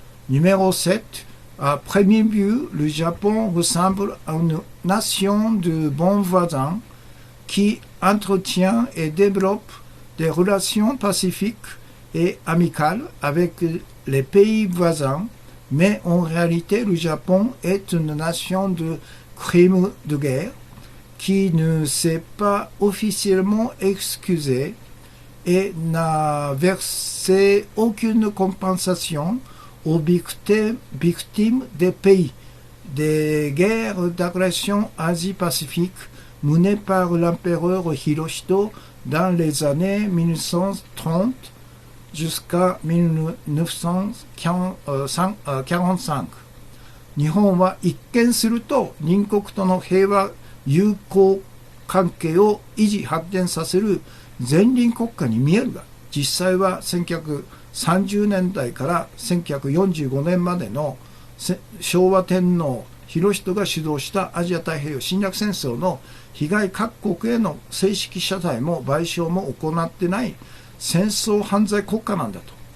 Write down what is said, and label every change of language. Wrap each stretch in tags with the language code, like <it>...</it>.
<fr>Numéro 7. À première vue, le Japon ressemble à une nation de bons voisins qui entretient et développe des relations pacifiques et amicales avec les pays voisins, mais en réalité, le Japon est une nation de crimes de guerre qui ne s'est pas officiellement excusée et n'a versé aucune compensation aux victimes des pays des guerres d'agression Asie-Pacifique menées par l'empereur Hirohito dans les années 1930 jusqu'à 1945。</fr> <ja>日本は一見すると隣国との平和友好関係を維持発展させる前輪国家に見えるが、実際は1930年代から1945年までの昭和天皇裕仁が主導したアジア太平洋侵略戦争の被害各国への正式謝罪も賠償も行ってない戦争犯罪国家なんだと。</ja>